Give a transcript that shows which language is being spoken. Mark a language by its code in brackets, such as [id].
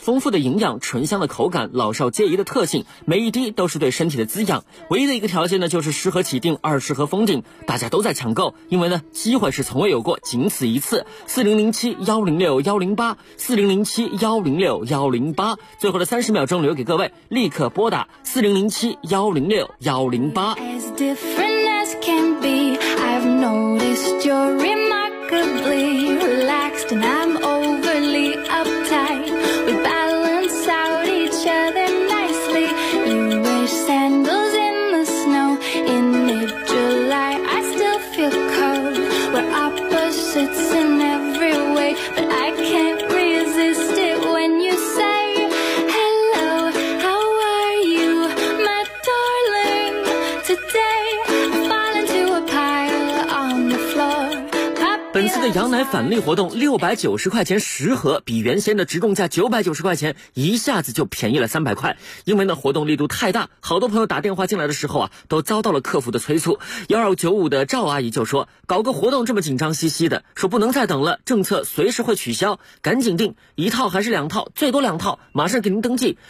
[zh] 丰富的营养、醇香的口感、老少皆宜的特性，每一滴都是对身体的滋养。唯一的一个条件呢，就是10盒起订，20盒封顶，大家都在抢购，因为呢机会是从未有过，仅此一次。 4007106108 4007106108，最后的30秒钟留给各位，立刻拨打4007106108。 [en] As different as can be, I've noticed your remarkRelaxed and I'm overly uptight. We balance out each other nicely. You wear sandals in the snow. In mid-July, I still feel cold. We're opposites in every way, but I can't resist it when you say, Hello, how are you, my darling? Today, I fall into a pile on the floor. [zh] 本次的羊奶返利活动690块钱十盒，比原先的直供价990块钱一下子就便宜了300块。因为呢活动力度太大，好多朋友打电话进来的时候啊都遭到了客服的催促。 1295的赵阿姨就说，搞个活动这么紧张兮兮的，说不能再等了，政策随时会取消，赶紧订，一套还是两套，最多两套，马上给您登记。